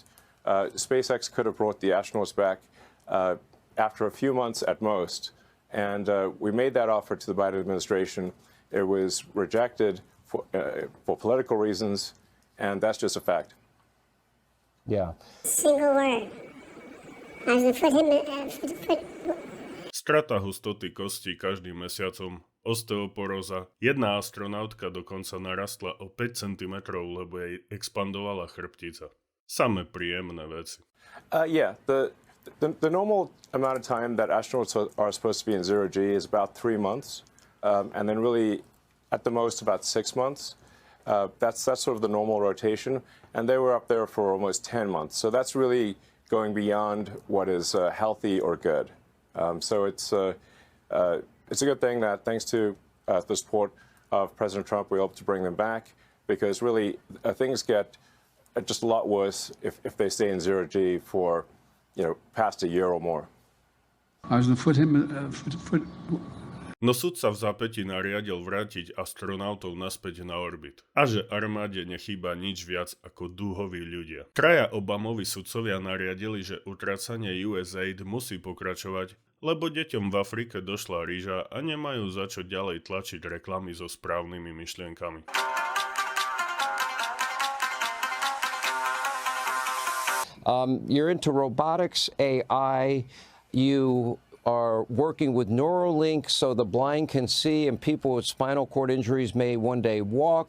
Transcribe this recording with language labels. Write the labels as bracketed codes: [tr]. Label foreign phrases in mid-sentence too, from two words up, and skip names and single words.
[en] SpaceX could have brought the astronauts back after a few months at most, and we made that offer to the Biden administration. It was rejected for political reasons, and that's just a fact. Yeah. Single word. As the foot him, [sk] Strata hustoty kostí každým mesiacom, osteoporóza. Jedna astronautka dokonca narastla o 5 cm, lebo jej expandovala chrbtica. Same príjemné veci. [en] Yeah, the normal amount of time that astronauts are supposed to be in zero G is about 3 months, and then really at the most about 6 months. That's sort of the normal rotation, and they were up there for almost 10 months. So that's really going beyond what is healthy or good. So it's a good thing that thanks to the support of President Trump, we hope to bring them back, because really things get just a lot worse if they stay in zero G for, past a year or more. [sk] No súd sa v zápätí nariadil vrátiť astronautov naspäť na orbit. A že armáde nechýba nič viac ako dúhoví ľudia. Traja Obamovi sudcovia nariadili, že utracanie USAID musí pokračovať, lebo deťom v Afrike došla rýža a nemajú za čo ďalej tlačiť reklamy so správnymi myšlienkami. [en] You're into robotics, AI, you are working with Neuralink so the blind can see and people with spinal cord injuries may one day walk.